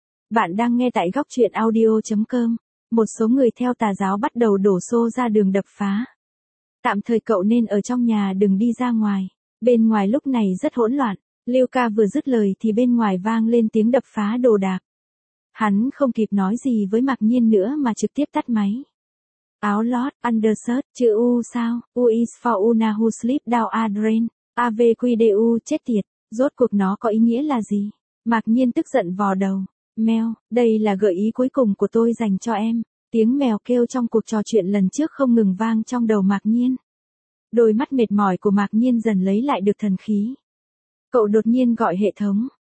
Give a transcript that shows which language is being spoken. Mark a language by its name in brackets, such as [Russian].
[Vietnamese] Bạn đang nghe tại góc truyện audio.com. Một số người theo tà giáo bắt đầu đổ xô ra đường đập phá. Tạm thời cậu nên ở trong nhà, đừng đi ra ngoài. Bên ngoài lúc này rất hỗn loạn. Lưu ca vừa dứt lời thì bên ngoài vang lên tiếng đập phá đồ đạc. Hắn không kịp nói gì với Mạc Nhiên nữa mà trực tiếp tắt máy. Áo lót, undershirt, chữ U sao? [English] U is for Una who sleep down a drain. [Vietnamese] AVQDU, chết tiệt. Rốt cuộc nó có ý nghĩa là gì? Mạc Nhiên tức giận vò đầu. Mèo, đây là gợi ý cuối cùng của tôi dành cho em. Tiếng mèo kêu trong cuộc trò chuyện lần trước không ngừng vang trong đầu Mạc Nhiên. Đôi mắt mệt mỏi của Mạc Nhiên dần lấy lại được thần khí. Cậu đột nhiên gọi hệ thống.